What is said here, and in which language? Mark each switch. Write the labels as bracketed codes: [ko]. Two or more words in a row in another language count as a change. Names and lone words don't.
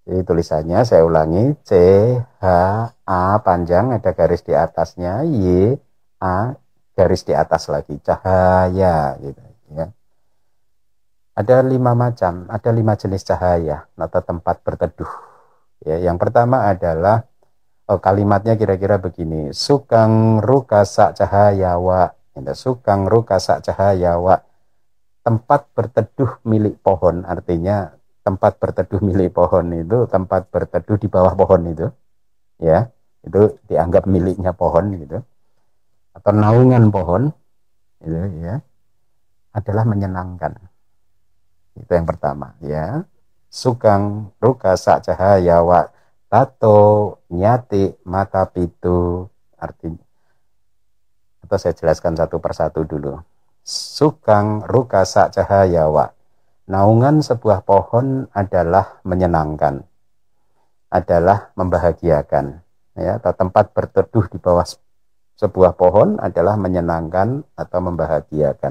[id] Jadi tulisannya saya ulangi, C H A panjang ada garis di atasnya, Y A garis di atas lagi, cahaya gitu ya. Ada 5 macam, ada 5 jenis cahaya atau tempat berteduh. Ya, yang pertama adalah kalimatnya kira-kira begini, [pi] sukang rukasa cahayawa, sukang rukasa cahayawa, [id] tempat berteduh milik pohon, artinya tempat berteduh milik pohon itu tempat berteduh di bawah pohon itu, ya, itu dianggap miliknya pohon gitu, atau naungan pohon itu ya, adalah menyenangkan. Itu yang pertama ya. [pi] Sukang rukasa cahayawa tato nyati mata pitu, [id] artinya, atau saya jelaskan satu persatu dulu. [pi] Sukang rukasa cahayawa, [id] naungan sebuah pohon adalah menyenangkan, adalah membahagiakan ya, atau tempat berteduh di bawah sebuah pohon adalah menyenangkan atau membahagiakan.